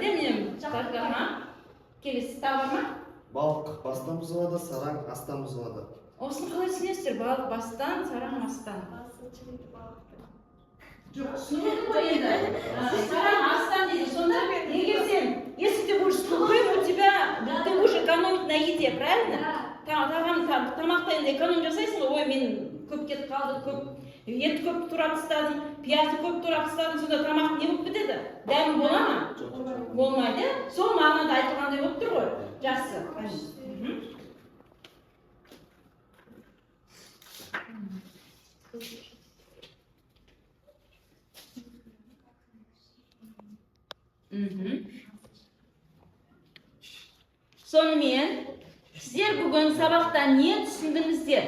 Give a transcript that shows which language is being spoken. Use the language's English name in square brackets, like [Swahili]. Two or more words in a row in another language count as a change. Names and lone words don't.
[Kazakh] Демнем, келесі тағы бар ма? балық бастан бұзылады, сараң астан бұзылады. Осыны қалай түсінесіздер? Балық бастан, сараң астан. Жоқ, түсінеді ғой енді. Сараң астан дейді. Сонда егер сен, [Russian] если ты будешь скупым, у тебя, ты будешь экономить на еде, правильно? [Kazakh] Тамақта енді эконом жасайсың ғой, ой, мен көп кетіп қалды, көп ет көп турап тастадым, пиязды көп турап тастадым, сонда тамақ не болып кетеді? Дәмі бола ма? Болмайды. Сол мағынада айтылғандай болып тұр ғой. Жақсы. Сонымен, сіздер бүгін сабақта не түсіндіңіздер?